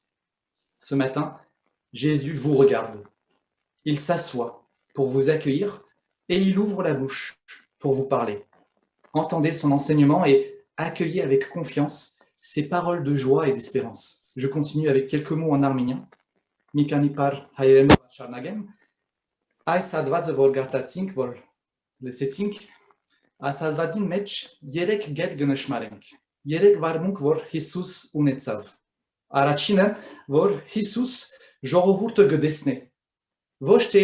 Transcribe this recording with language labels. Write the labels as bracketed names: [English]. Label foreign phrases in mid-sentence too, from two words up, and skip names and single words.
[French] Ce matin, Jésus vous regarde. Il s'assoit pour vous accueillir et il ouvre la bouche pour vous parler. Entendez son enseignement et accueillez avec confiance ses paroles de joie et d'espérance. Je continue avec quelques mots en arménien. [Armenian] Մի քանի բառ հայերենով շարունակեմ. Այս հատվածը որ գարտացինք, որ լսեցինք, այս հատվածին մեջ 3 գետ գնշմարենք, 3 վարմունք, որ Հիսուս ունեցավ։ Առաջինը, որ Հիսուս ժողովուրդը գտեսնե, ոչ թե